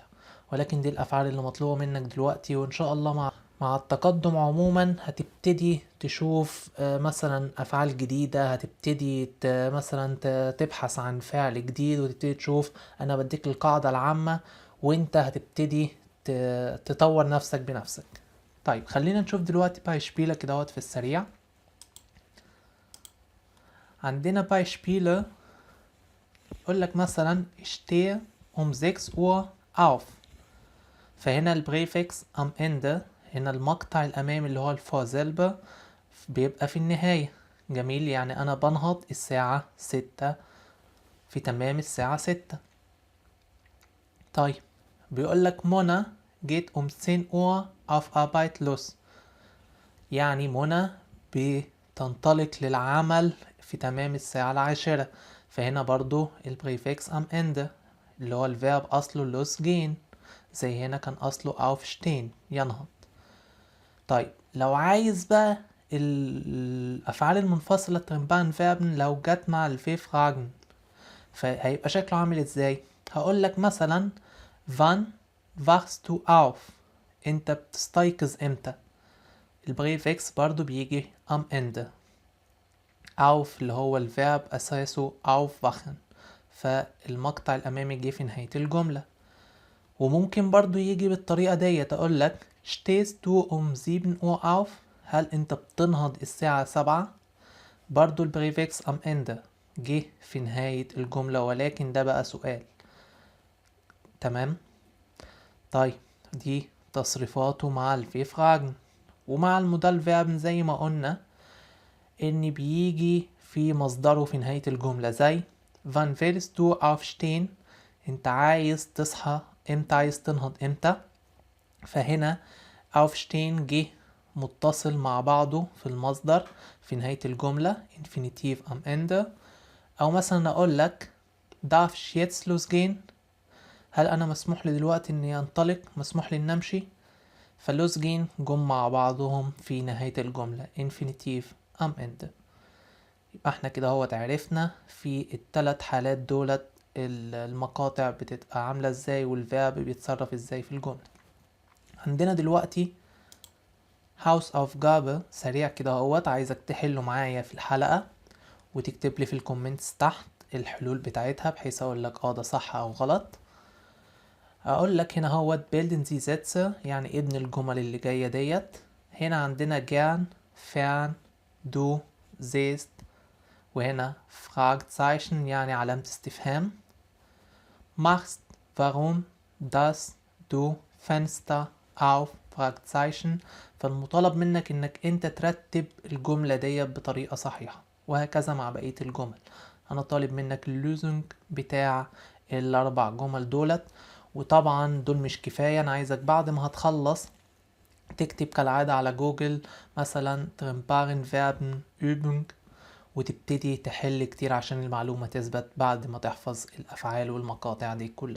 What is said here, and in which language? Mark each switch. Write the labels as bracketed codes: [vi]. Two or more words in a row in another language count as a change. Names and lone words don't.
[ar] ولكن دي الافعال اللي مطلوبة منك دلوقتي، وان شاء الله مع التقدم عموما هتبتدي تشوف مثلا افعال جديدة، هتبتدي مثلا تبحث عن فعل جديد، وتبتدي تشوف. انا بديك القاعدة العامة وانت هتبتدي تطور نفسك بنفسك. طيب خلينا نشوف دلوقتي بايشبيله كده في السريع. عندنا بايشبيله يقول لك مثلا [de] ich stehe um 6 Uhr auf. [ar] فهنا البريفكس [de] am Ende، [ar] هنا المقطع الأمامي اللي هو الفورزيلبر بيبقى في النهاية. جميل، يعني أنا بنهض الساعة 6 في تمام الساعة 6. طيب بيقول لك منى [de] geht um 10 Uhr auf Arbeit los. [ar] يعني منى بتنطلق للعمل في تمام الساعة 10. فهنا برضو البريفكس [de] am Ende [ar] اللي هو الفيرب أصله losgehen، زي هنا كان أصله aufstehen ينهض. طيب لو عايز بقى الأفعال المنفصلة [de] trennbaren Verben [ar] لو جت مع [de] W-Fragen, [ar] فهيبقى شكله عامل ازاي؟ هقول لك مثلا [de] wann wachst du auf؟ [ar] انت بتستيقظ امتى؟ البريفكس برضو بيجي [de] am Ende. [ar] auf اللي هو الفيرب أساسه aufwachen، فالمقطع الأمامي جه في نهاية الجملة. وممكن برضو يجي بالطريقة ديت، أقول لك [de] stehst du um 7 Uhr auf؟ [ar] هل أنت بتنهض الساعة 7؟ برضو البريفكس [de] am Ende [ar] جه في نهاية الجملة، ولكن ده بقى سؤال. تمام. طيب دي تصريفاته مع [de] W-Fragen. [ar] ومع [de] Modal Verben [ar] زي ما قلنا ان بيجي في مصدره في نهاية الجملة، زي [de] wann willst du aufstehen؟ [ar] انت عايز تصحى امتى، عايز تنهض امتى. فهنا aufstehen جه متصل مع بعضه في المصدر في نهاية الجملة [de] infinitive am Ende. [ar] او مثلا اقول لك [de] darf ich jetzt losgehen؟ [ar] هل انا مسموح لي دلوقتي اني انطلق، مسموح لي ان امشي؟ فلوزجين جم مع بعضهم في نهاية الجملة [de] infinitive am Ende. [ar] يبقى احنا كده هو تعرفنا في الثلاث حالات دولت المقاطع بتبقى عاملة ازاي والفيرب بيتصرف ازاي في الجملة. عندنا دلوقتي Hausaufgabe سريع كده هوت، عايزك تحله معايا في الحلقة وتكتب لي في الكومنتس تحت الحلول بتاعتها، بحيث اقول لك ده صح او غلط. اقول لك هنا هوت [de] bilden Sie Sätze [ar] يعني ابن الجمل اللي جاية ديت. هنا عندنا [de] gern fern du siehst، [ar] وهنا Fragezeichen يعني علامة استفهام. [de] machst warum dass du Fenster auf Fragezeichen. [ar] فالمطالب منك انك انت ترتب الجملة دي بطريقة صحيحة، وهكذا مع بقية الجمل. انا طالب منك اللوزنج بتاع الاربع جمل دولت. وطبعا دول مش كفاية، انا عايزك بعد ما هتخلص تكتب كالعادة على جوجل مثلا [de] trennbaren Verben Übung, [ar] وتبتدي تحل كتير عشان المعلومة تثبت بعد ما تحفظ الأفعال والمقاطع دي كلها.